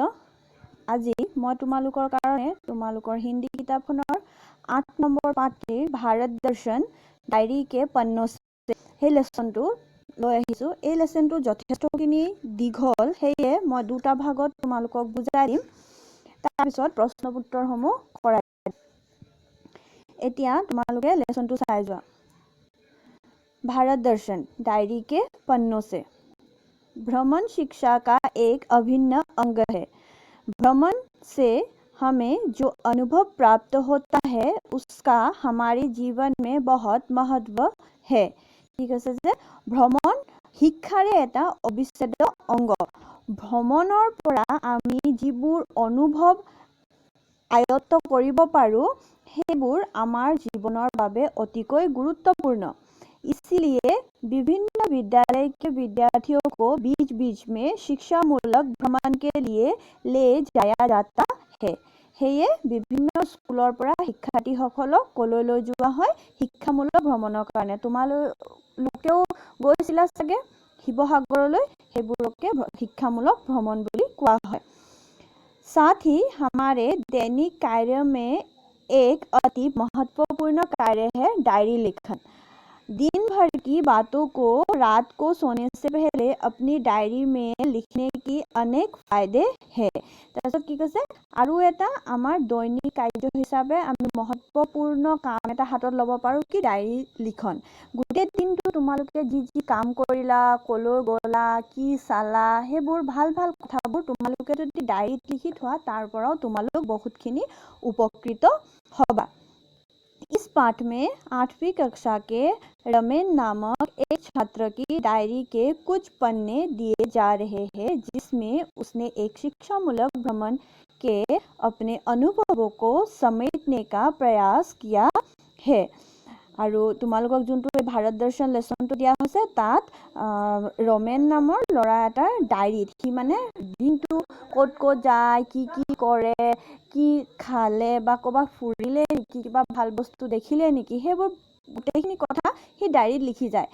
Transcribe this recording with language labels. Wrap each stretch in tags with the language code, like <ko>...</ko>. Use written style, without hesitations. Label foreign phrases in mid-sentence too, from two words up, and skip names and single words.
<as>আজি মই তোমালোকৰ কাৰণে তোমালোকৰ হিন্দী কিতাপখনৰ 8 নম্বৰ পাঠটিৰ ভাৰত দৰ্শন ডায়েৰী কে পন্নো সেই লেচনটো লৈ আহিছোঁ। এই লেচনটো যথেষ্টখিনি দীঘল, সেয়ে মই দুটা ভাগত তোমালোকক বুজাই দিম, তাৰপিছত প্ৰশ্ন উত্তৰসমূহ কৰাই দিম। এতিয়া তোমালোকে লেচনটো চাই যোৱা।</as> <hi>भारत दर्शन डायरी के पन्नों से। भ्रमण शिक्षा का एक अभिन्न अंग है। भ्रमण से हमें जो अनुभव प्राप्त होता है उसका हमारे जीवन में बहुत महत्व है।</hi> <as>ठीक আছে যে ভ্ৰমণ শিক্ষাৰে এটা অবিচ্ছেদ্য অংগ। ভ্ৰমণৰ পৰা আমি যিবোৰ অনুভৱ আয়ত্ত কৰিব পাৰোঁ সেইবোৰ আমাৰ জীৱনৰ বাবে অতিকৈ গুৰুত্বপূৰ্ণ।</as> <hi>इसलिए विभिन्न विद्यालय के विद्यार्थियों को बीच बीच में शिक्षामूलक भ्रमण के लिए ले जाया जाता है।</hi> <as>সেয়ে বিভিন্ন স্কুলৰ পৰা শিক্ষাৰ্থীসকলক কলৈ লৈ যোৱা হয়? শিক্ষামূলক ভ্ৰমণৰ কাৰণে। তোমালোকেও গৈছিলা চাগে শিৱসাগৰলৈ, সেইবোৰকে শিক্ষামূলক ভ্ৰমণ বুলি কোৱা হয়।</as> <hi>साथ ही हमारे दैनिक कार्य में एक अति महत्वपूर्ण कार्य है डायरी लेखन। दिन भर की बातों को रात को सोने से पहले अपनी डायरी में लिखने की अनेक फायदे है।</hi> <as>তাৰপিছত কি কৈছে? আৰু এটা আমাৰ দৈনিক কাৰ্য হিচাপে আমি महत्वपूर्ण কাম এটা হাতত ল'ব পাৰোঁ, কি? ডায়েৰী লিখন। গোটেই দিনটো তোমালোকে যি যি কাম কৰিলা, কলৈ গ'লা, কি চালা, সেইবোৰ ভাল ভাল কথাবোৰ তোমালোকে যদি ডায়েৰীত লিখি থোৱা, তাৰ পৰাও তোমালোক বহুতখিনি উপকৃত হ'বা।</as> <hi>इस पाठ में 8वीं कक्षा के रमेन नामक एक छात्र की डायरी के कुछ पन्ने दिए जा रहे हैं, जिसमें उसने एक शिक्षामूलक भ्रमण के अपने अनुभवों को समेटने का प्रयास किया है।</hi> <as>আৰু তোমালোকক যোনটো ভাৰত দৰ্শন লেচনটো দিয়া হৈছে তাত ৰমেন নামৰ ল'ৰা এটাৰ ডায়েৰীত সি মানে দিনটো ক'ত ক'ত যায়, কি কি কৰে, কি খালে বা ক'ৰবাত ফুৰিলে নেকি, কিবা ভাল বস্তু দেখিলে নেকি, সেইবোৰ গোটেইখিনি কথা সি ডায়েৰীত লিখি যায়।</as>